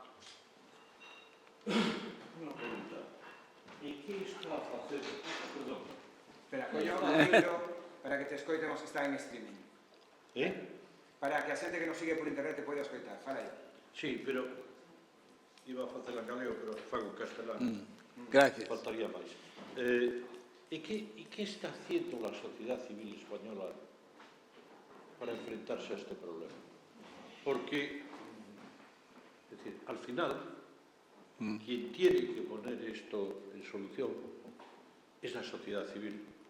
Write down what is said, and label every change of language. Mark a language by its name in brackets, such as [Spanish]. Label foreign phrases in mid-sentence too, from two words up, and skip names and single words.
[Galician] Unha pregunta. E que está a facer? Perdón. Espera, collo o micro para que te escoitemos que está en streaming. Para que a xente que nos sigue por internet te poida escoitar. Fala aí. [Spanish] Sí, pero iba a [Galician] facer en galego, pero fago castelano. Gracias. Faltaría máis. [Spanish] E que está haciendo la sociedad civil española para enfrentarse a este problema? Porque, es decir, al final, quien tiene que poner esto en solución es la sociedad civil.